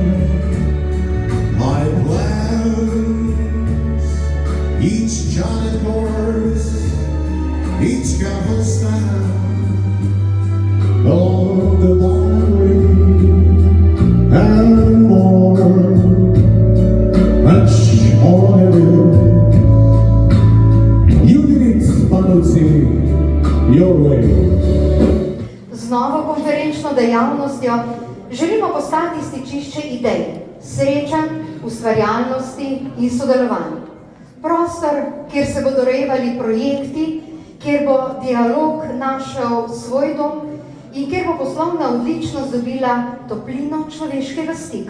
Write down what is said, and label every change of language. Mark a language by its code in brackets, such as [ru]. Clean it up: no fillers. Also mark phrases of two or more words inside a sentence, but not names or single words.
[en] my plans, each charted course, each careful step, along the boundary, and more, much more heavy. You did it, Banovci, your way. [sl] Z novo konferenčno dejavnostjo želimo postati stičišče idej, srečanj, ustvarjalnosti in sodelovanj. Prostor, kjer se bodo rojevali projekti, kjer bo dialog našel svoj dom in kjer bo poslovna odličnost dobila toplino človeškega stika.